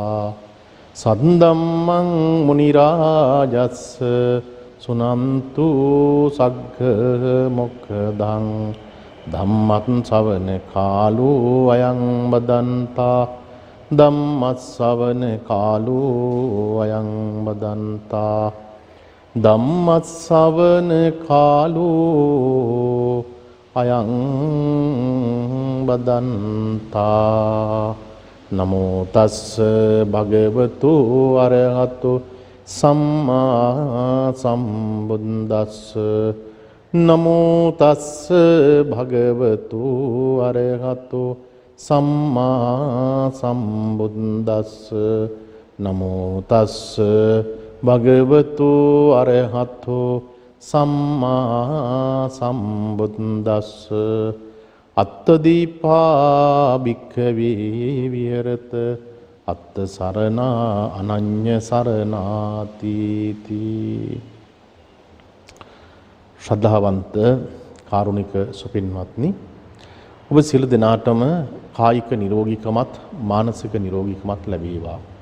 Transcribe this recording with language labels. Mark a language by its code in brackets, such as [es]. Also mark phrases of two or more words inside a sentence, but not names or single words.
[pi] सद्धम्मं मुनिराजस्स सुनन्तु सग्ग मोक्खदं धम्मं सवन कालो अयं वदन्ता धम्मස්සවන කාලෝ අයං බදන්තා ධම්මස්සවන කාලෝ අයං බදන්තා නමෝ තස්ස භගවතු අරහතු සම්මා සම්බුද්දස්ස නමෝ තස්ස භගවතු අරහතු සම්මා සම්බුද්දස්ස නමෝ තස්ස භගවතු අරහතෝ සම්මා සම්බුද්දස්ස අත්තදීපා භික්ඛවේ විහෙරත අත්ත සරණා අනඤ්ඤ සරණාති තී. [si] ශ්‍රද්ධාවන්ත කාරුණික සුපින්වත්නි, ඔබ සියලු දෙනාටම කායික නිරෝගීකමත් මානසික නිරෝගීකමත් ලැබේවා.